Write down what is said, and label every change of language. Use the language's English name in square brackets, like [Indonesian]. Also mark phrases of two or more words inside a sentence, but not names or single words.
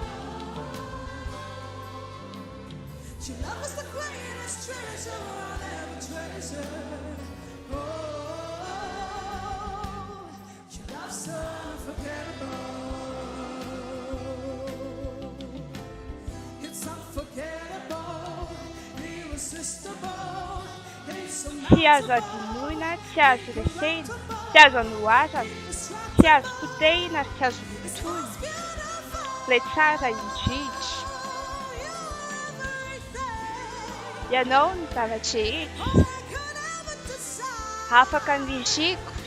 [English] Your love is the greatest treasure I'll ever treasure. Oh, your love's unforgettable. [Malagasy] Tsy azo adinoina, tsy azo resena, tsy azo anoharana, tsy azo potehina ary tsy azo lotoina. Ilay tsara indrindra. Ianao ny zava-drehetra, afaka miziko.